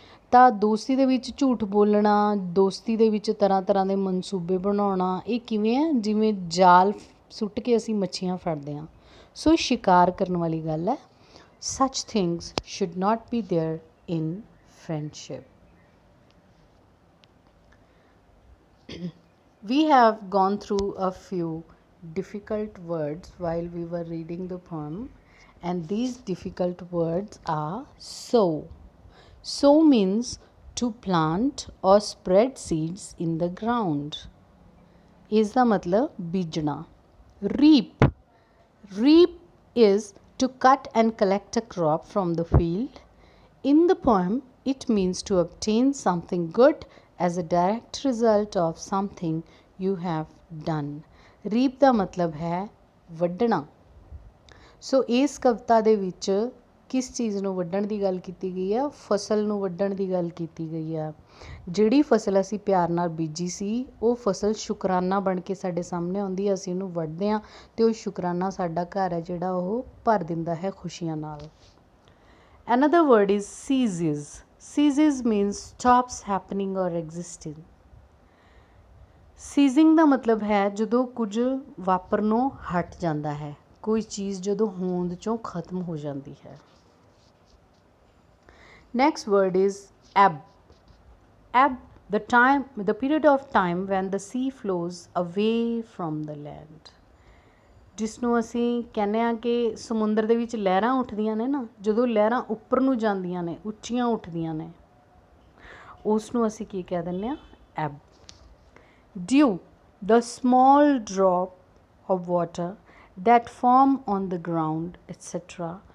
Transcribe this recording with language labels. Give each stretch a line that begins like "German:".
Punjabi: ਤਾਂ ਦੋਸਤੀ ਦੇ ਵਿੱਚ ਝੂਠ ਬੋਲਣਾ, ਦੋਸਤੀ ਦੇ ਵਿੱਚ ਤਰ੍ਹਾਂ ਤਰ੍ਹਾਂ ਦੇ ਮਨਸੂਬੇ ਬਣਾਉਣਾ, ਇਹ ਕਿਵੇਂ ਹੈ? ਜਿਵੇਂ ਜਾਲ ਸੁੱਟ ਕੇ ਅਸੀਂ ਮੱਛੀਆਂ ਫੜਦੇ ਹਾਂ। ਸੋ ਸ਼ਿਕਾਰ ਕਰਨ ਵਾਲੀ ਗੱਲ ਹੈ।
English: Such things should not be there in friendship. We have gone through a few difficult words while we were reading the poem, and these difficult words are sow. Sow means to plant or spread seeds in the ground.
Punjabi: Is the matlab bijna.
English: Reap. Reap is to cut and collect a crop from the field. In the poem, it means to obtain something good as a direct result of something you have done.
Punjabi: Reap ਦਾ ਮਤਲਬ ਹੈ ਵੱਢਣਾ। ਸੋ ਇਸ ਕਵਿਤਾ ਦੇ ਵਿੱਚ ਕਿਸ ਚੀਜ਼ ਨੂੰ ਵੱਢਣ ਦੀ ਗੱਲ ਕੀਤੀ ਗਈ ਹੈ? ਫਸਲ ਨੂੰ ਵੱਢਣ ਦੀ ਗੱਲ ਕੀਤੀ ਗਈ ਹੈ। ਜਿਹੜੀ ਫਸਲ ਅਸੀਂ ਪਿਆਰ ਨਾਲ ਬੀਜੀ ਸੀ, ਉਹ ਫਸਲ ਸ਼ੁਕਰਾਨਾ ਬਣ ਕੇ ਸਾਡੇ ਸਾਹਮਣੇ ਆਉਂਦੀ ਹੈ। ਅਸੀਂ ਉਹਨੂੰ ਵੱਢਦੇ ਹਾਂ ਅਤੇ ਉਹ ਸ਼ੁਕਰਾਨਾ ਸਾਡਾ ਘਰ ਹੈ ਜਿਹੜਾ ਉਹ ਭਰ ਦਿੰਦਾ ਹੈ ਖੁਸ਼ੀਆਂ ਨਾਲ।
English: Another word is ceases. Ceases means stops happening or existing.
Punjabi: Ceasing ਦਾ ਮਤਲਬ ਹੈ ਜਦੋਂ ਕੁਝ ਵਾਪਰਨੋਂ ਹਟ ਜਾਂਦਾ ਹੈ, ਕੋਈ ਚੀਜ਼ ਜਦੋਂ ਹੋਂਦ ਚੋਂ ਖਤਮ ਹੋ ਜਾਂਦੀ ਹੈ।
English: Next word is ebb. Ebb, the period of time when the sea flows away from the land.
Punjabi: ਜਿਸ ਨੂੰ ਅਸੀਂ ਕਹਿੰਦੇ ਹਾਂ ਕਿ ਸਮੁੰਦਰ ਦੇ ਵਿੱਚ ਲਹਿਰਾਂ ਉੱਠਦੀਆਂ ਨੇ ਨਾ, ਜਦੋਂ ਲਹਿਰਾਂ ਉੱਪਰ ਨੂੰ ਜਾਂਦੀਆਂ ਨੇ, ਉੱਚੀਆਂ ਉੱਠਦੀਆਂ ਨੇ, ਉਸ ਨੂੰ ਅਸੀਂ ਕੀ ਕਹਿ ਦਿੰਦੇ ਹਾਂ?
English: ਐਬ। Dew, the small drop of water that form on the ground etc.